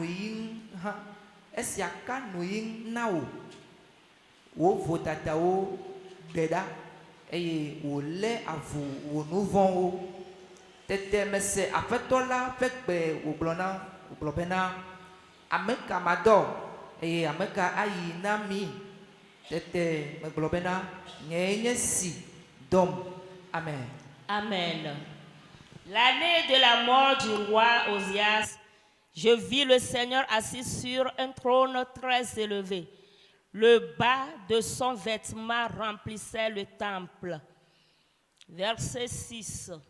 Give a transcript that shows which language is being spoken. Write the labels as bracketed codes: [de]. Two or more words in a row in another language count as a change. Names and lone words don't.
[ee] nuyi na wò vodadawo ɖe ɖa eye wòlé avu wò nu vɔ̃wo tete mese aƒetɔ la ƒe gbe wògblɔ bena ame ka madɔ eye ame ka ayi na mi tete megblɔ bena nyee nye si dɔm. Amen. Amen. [fr] L'année de la mort du roi Osias, je vis le Seigneur assis sur un trône très élevé. Le bas de son vêtement remplissait le temple. Verset 6.